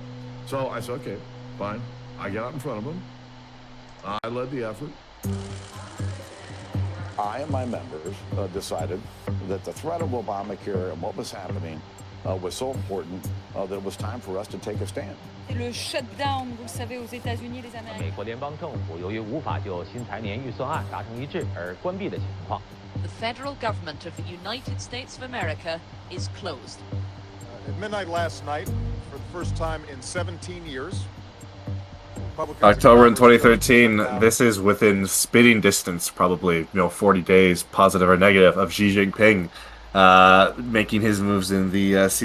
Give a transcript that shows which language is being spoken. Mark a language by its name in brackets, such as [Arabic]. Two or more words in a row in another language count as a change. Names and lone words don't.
[English] So I said, okay, fine. I get out in front of them. I led the effort. I and my members decided that the threat of Obamacare and what was happening was so important that it was time for us to take a stand. [French] Le shutdown, vous le savez, aux États-Unis, les Américains. [Chinese] 美国联邦政府由于无法就新财年预算案达成一致而关闭的情况。 [English] The federal government of the United States of America is closed. At midnight last night, for the first time in 17 years, October in 2013, this is within spitting distance, probably, 40 days, positive or negative, of Xi Jinping making his moves in the CCP.